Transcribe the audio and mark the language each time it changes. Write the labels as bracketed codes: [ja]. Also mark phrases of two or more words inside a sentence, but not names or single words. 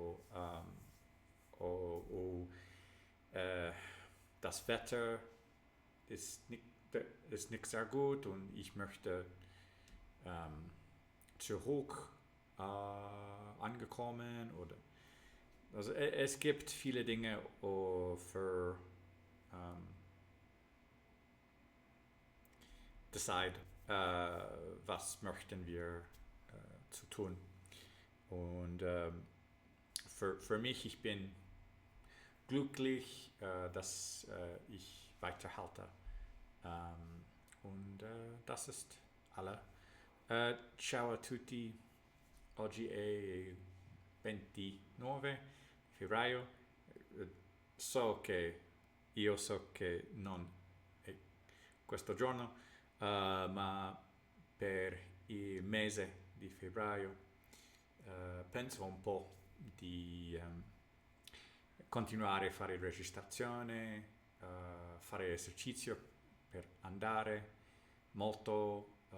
[de] oder das Wetter ist nicht sehr gut und ich möchte zurück angekommen oder also es gibt viele Dinge für decide, was möchten wir zu tun. Und für mich, ich bin glücklich, dass ich weiterhalte. Und das ist alle. [it] Ciao a tutti, oggi è 29 febbraio. Io so che non è questo giorno, ma per il mese di febbraio penso un po' di continuare a fare registrazione, fare esercizio per andare molto,